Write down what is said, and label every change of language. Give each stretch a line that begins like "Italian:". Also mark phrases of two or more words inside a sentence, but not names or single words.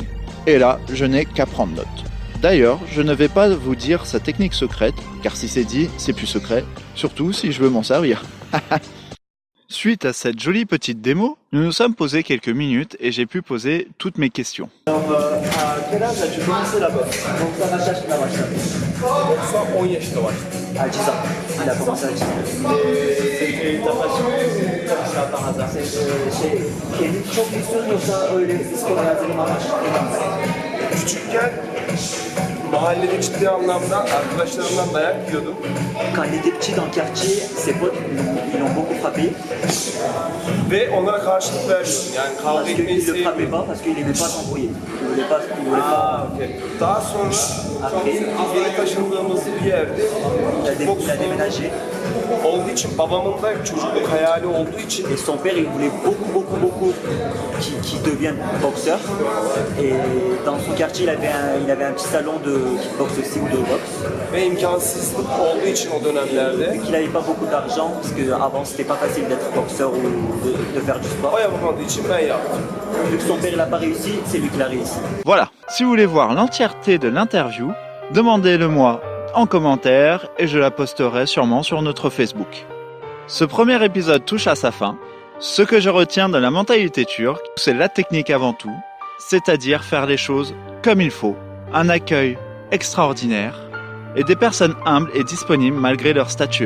French: Et là, je n'ai qu'à prendre note. D'ailleurs, je ne vais pas vous dire sa technique secrète, car si c'est dit, c'est plus secret, surtout si je veux m'en servir. Suite à cette jolie petite démo, nous nous sommes posés quelques minutes et j'ai pu poser toutes mes questions. Alors, à quel âge as-tu commencé la boxe?
Turkish: 10 yaşında başladım.
French: À 10 ans. Il a commencé à 10 ans. Et ta passion ou comme ça par hasard?
Turkish: Kendini çok istiyorsun yoksa öyle spor hayatını amaç? Küçükken mahallede ciddi anlamda arkadaşlarımdan dayak yiyordum.
French: Quand il était petit dans le quartier, ses potes ils l'ont beaucoup frappé.
Turkish: Ve onlara karşılık vermiyordum. Yani kavga
French: Parce
Turkish: etmeyi
French: qu'il ne le frappait
Turkish: sevmiyordum.
French: pas, parce qu'il n'aimait pas s'embrouiller. Il ne voulait pas. Okay.
Turkish: Daha sonra yeni taşındığımız bir yerde kickbox
French: Il a déménagé.
Turkish: olduğu için babamın da çocukluk hayali olduğu için
French: Et son père, il voulait beaucoup qu'il devienne boxeur. Et dans son quartier, il avait un petit salon de kickbox aussi ou de boxe.
Turkish: ve imkansızlık olduğu için o dönemlerde
French: Qu'il n'avait pas beaucoup d'argent, parce qu'avant, c'était pas facile d'être boxeur ou de faire du sport.
Turkish: o yapamadığı için ben yaptım.
French: Vu que son père n'a pas réussi, c'est lui qui l'a réussi. Voilà, si vous voulez voir l'entièreté de l'interview, demandez-le-moi en commentaire et je la posterai sûrement sur notre Facebook. Ce premier épisode touche à sa fin. Ce que je retiens de la mentalité turque, c'est la technique avant tout, c'est-à-dire faire les choses comme il faut, un accueil extraordinaire et des personnes humbles et disponibles malgré leur stature.